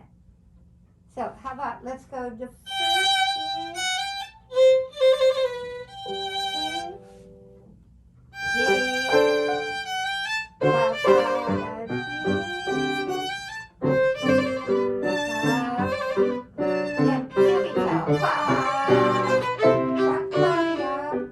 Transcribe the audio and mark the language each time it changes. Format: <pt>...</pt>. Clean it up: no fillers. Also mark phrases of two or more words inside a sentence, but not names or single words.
<en>So how about let's go to first G, fa, fa, G, yeah, here we go. Fa, fa, fa, yeah.</en>